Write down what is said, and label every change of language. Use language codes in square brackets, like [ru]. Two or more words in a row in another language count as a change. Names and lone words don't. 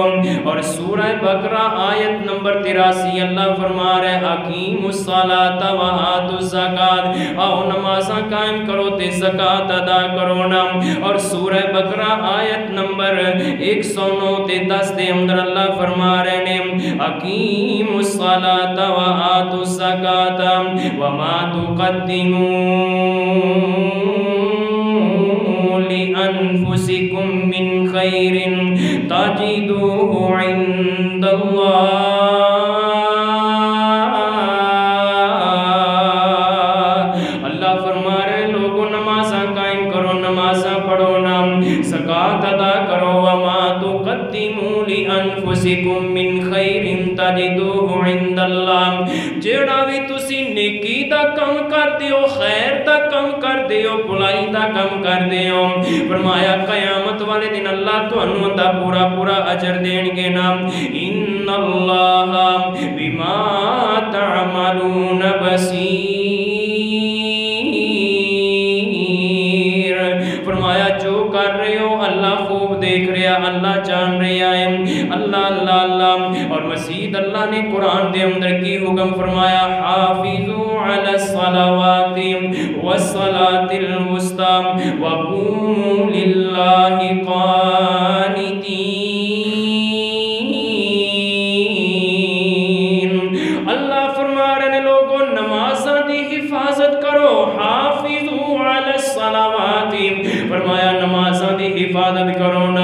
[pa] اور سورہ بقرہ آیت نمبر 83 اللہ فرما رہے [ar] اقیموا الصلاۃ وآتوا الزکاۃ [pa] آؤ نمازاں قائم کرو تے زکات ادا کرو نا. اور سورہ بقرہ آیت نمبر 109 تے 10 دے اندر اللہ فرما رہے نے [ar] اقیموا الصلاۃ وآتوا الزکاۃ وما تقدموا لأنفسكم من خير تجدوه عند الله. [pa] اللہ فرما رہے لوگوں نمازاں قائم کرو نمازاں پڑھو نا زکات ادا کرو. [ar] وما تقدموا لأنفسكم من خير تجدوه عند الله. [pa] جیڑا بھی تسی نیکی دا کم کر دیو خیر دا کم کر دیو بھلائی دا کم کر دیو فرمایا قیامت والے دن اللہ تو انہوں دا پورا پورا اجر دین گے نا. [ar] ان اللہ بما تعملون بصیر. [ur] فرمایا جو کر رہے ہو اللہ خوب دیکھ رہا اللہ جان رہا ہے. [pa] اللہ اللہ اللہ. اور مزید اللہ نے قرآن دے اندر کی حکم فرمایا [ar] حافظوا علی الصلوات والصلاة الوسطى وقوموا للہ قانتین. [pa] اللہ فرما رہے لوگوں نمازاں دی حفاظت کرو. [ar] حافظوا علی الصلوات [pa] فرمایا نمازاں دی حفاظت کرو نا.